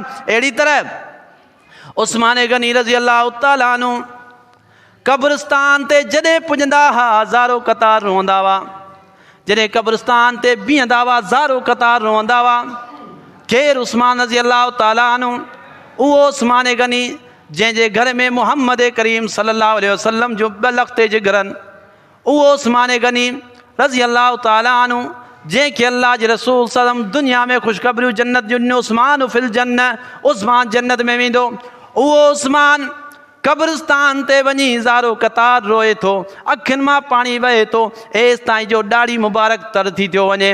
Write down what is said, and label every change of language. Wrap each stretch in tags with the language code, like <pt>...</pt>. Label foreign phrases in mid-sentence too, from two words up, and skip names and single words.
<sd>अहिड़ी तरह उस्मान गनी</sd> <ar>رضي الله تعالى عنه</ar> <sd>क़ब्रिस्तान ते जॾहिं पुॼंदा हुआ हज़ारो कतार रोअंदा हुआ, जॾहिं क़ब्रिस्तान ते बीहंदा हुआ हज़ारो कतार रोअंदा हुआ। केरु? उस्मान</sd> <ar>رضي الله تعالى عنه,</ar> <sd>उहो उस्मान गनी जंहिंजे घर में मुहम्मद करीम</sd> <ar>صلى الله عليه وسلم</ar> <sd>जो ॿ लख़्ते जिगरनि, उहो उस्मान गनी</sd> <ar>رضي الله تعالى عنه</ar> <sd>जंहिंखे अल्लाह जे रसूल सल्लम दुनिया में ख़ुशख़बरियूं जन्नत जूं ॾिनो,</sd> <ar>عثمان في الجنة,</ar> <sd>उस्मान जन्नत में वेंदो। उहो उस्मान क़ब्रिस्तान ते वञी ज़ारो कतार रोए थो, अखियुनि मां पाणी वहे थो, एसि ताईं जो ॾाढ़ी मुबारक तर थी थियो वञे।</sd>